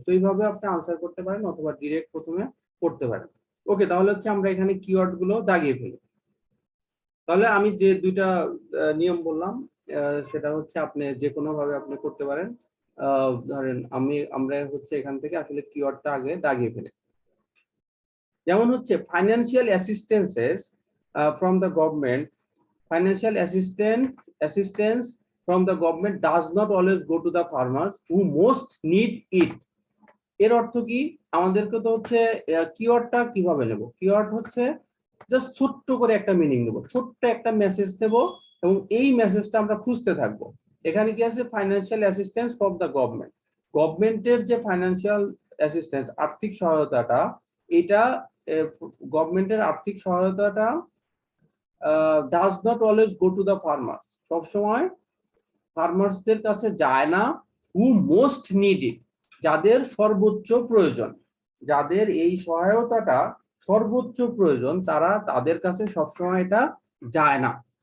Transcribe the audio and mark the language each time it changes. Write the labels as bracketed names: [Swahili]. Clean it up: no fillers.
[Bangla] তো এইভাবে আপনি আনসার করতে পারেন অথবা ডিরেক্ট প্রথমে পড়তে পারেন। ওকে, তাহলে হচ্ছে আমরা এখানে কিওয়ার্ড গুলো দাগিয়ে ফেলি। তাহলে আমি যে 2টা নিয়ম বললাম সেটা হচ্ছে আপনি যে কোনো ভাবে আপনি করতে পারেন। ধরেন আমরা হচ্ছে এখান থেকে আসলে কিওয়ার্ডটা আগে দাগিয়ে ফেলি। যেমন হচ্ছে [English] Financial assistances from the government, financial assistance from the government does not always go to the farmers who most need it। [Bangla] এর অর্থ কি, আমাদেরকে তো হচ্ছে কিওয়ার্ডটা কিভাবে নেব, কিওয়ার্ড হচ্ছে জাস্ট ছোট্ট করে একটা মিনিং নেব, ছোট্ট একটা মেসেজ দেব এবং এই মেসেজটা আমরা খুঁজতে থাকবো। এখানে কি আছে, [English] financial assistance for the government, [Bangla] গভর্নমেন্টের যে ফাইন্যান্সিয়াল অ্যাসিস্ট্যান্স আর্থিক সহায়তাটা, এটা গভর্নমেন্টের আর্থিক সহায়তাটা [English] does not always go to the farmers, [Bangla] সবসময় ফার্মার্সদের কাছে যায় না, [English] who most need it, [Bangla] যাদের সর্বোচ্চ প্রয়োজন, যাদের এই সহায়তাটা সর্বোচ্চ প্রয়োজন তারা তাদের কাছে সবসময় এটা যায় না।